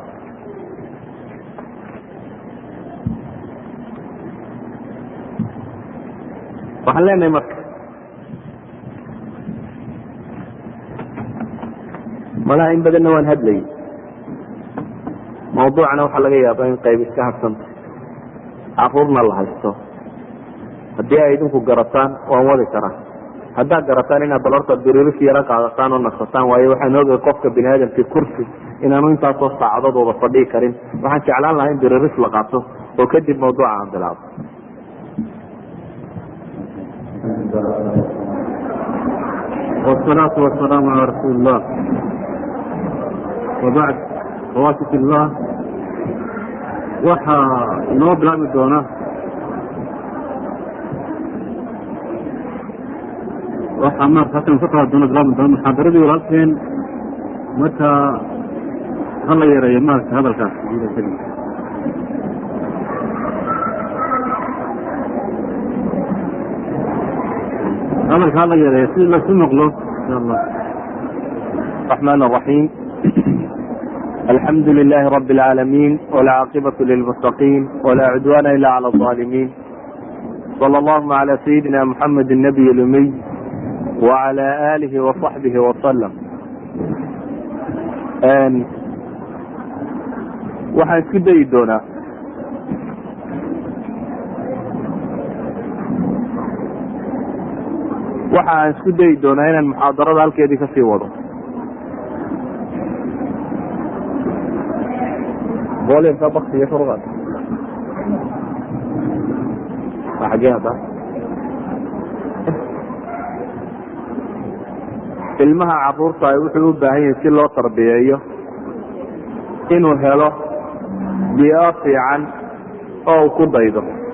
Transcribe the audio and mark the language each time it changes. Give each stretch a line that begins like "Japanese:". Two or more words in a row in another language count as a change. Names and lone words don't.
Somali: waxaan leenahay marka malaha in badanna waan hadlayay mawduucana waxaa laga yaaba in qayb iska hadsanta caruurna la haysto. haddii ay idinku garataan waan wadi karaa. haddaad garataan inaad bal horta biriris yaro qaadataan oo nasataan, waayo waxaan oogay qofka bini aadamkii kursi inaanu intaasoo saacadooda fadhii karin. waxaan jeclaan lahaa in biriris la qaato oo kadib mawduuca aan bilaabo.
Arabic: والصلاة والسلام على رسول الله وبعد. خواتي في الله
Somali: waxaa inoo bilaabi doona waxaa maarta halkan ka qaadi doona bilaabi doona muxaadaradii walaalkeen. marka hala yareeyo maarata hadalkaas hadalka hala yareeyo si lasu maqlo
Arabic: إن شاء الله. الرحمن الرحيم الحمد لله رب العالمين والعاقبة للمتقين ولا عدوان إلا على الظالمين. صلى الله على سيدنا محمد النبي الأمي وعلى آله وصحبه وسلم.
Somali: waxaan isku dayi doonaa inaan muxaadarada halkeedii kasii wado. ilmaha caruurta wuxuu u baahan yahay si loo tarbiyeeyo inuu helo biyo fiican oo uu ku daydo.